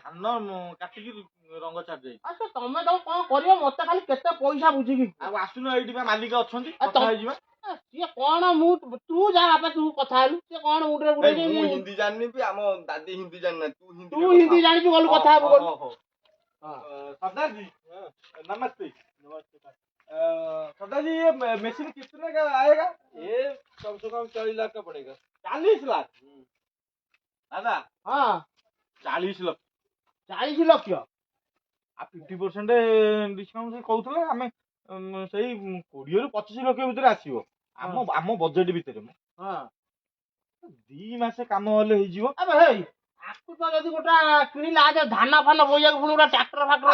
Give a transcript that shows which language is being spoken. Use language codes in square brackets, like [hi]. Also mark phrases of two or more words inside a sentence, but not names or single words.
[or] ଧାନ କାଟିକି ରଙ୍ଗ ଛାଡିଯାଇଛି। ଆଚ୍ଛା ତମେ ତ କଣ କରିବ, ମତେ ଖାଲି କେତେ ପଇସା ବୁଝିକି କୁହ। ଆଉ ଆସୁନ, ଏଇଠି ବା ମାଲିକ ଅଛନ୍ତି, ଆଉ କଥା ହେଇଯିବା। ସିଏ କଣ, ମୁଁ ତୁ ଯା ବାପା, ତୁ କଥା ହେଲୁ, ସିଏ କଣ ମୁଣ୍ଡରେ ମୁଁ ପୁରେଇ ହିନ୍ଦୀ ଜାଣିନି ବି, ଆମ ଦାଦି ହିନ୍ଦୀ ଜାଣିନାହାନ୍ତି, ତୁ ହିନ୍ଦୀ ଜାଣିଛୁ, ଗଲୁ କଥା ହବୁ ଗଲୁ। [hi] सरदार जी नमस्ते। सरदार जी ये मशीन कितने का आएगा? ये कम से कम 40 लाख का पड़ेगा। 40 लाख? दादा [or] ହଁ 40 ଲକ୍ଷ। 40 ଲକ୍ଷ? ଆଉ 50% ଡିସକାଉଣ୍ଟ ସେ କହୁଥିଲେ, ଆମେ ସେଇ 20 ରୁ 25 ଲକ୍ଷ ଭିତରେ ଆସିବ। ଆମ ବଜେଟ ଭିତରେ ମ। ହଁ 2 ମାସ କାମ ହେଲେ ହେଇଯିବ। ଆବେ ହେଇ, ଆକୁ ତ ଯଦି ଗୋଟେ କିଣିଲା, ଆଜ ଧାନ ଫାନ ବୋଇବାକୁ ପୁଣି ଗୋଟେ ଟ୍ରାକ୍ଟର ଫାକ୍ଟର।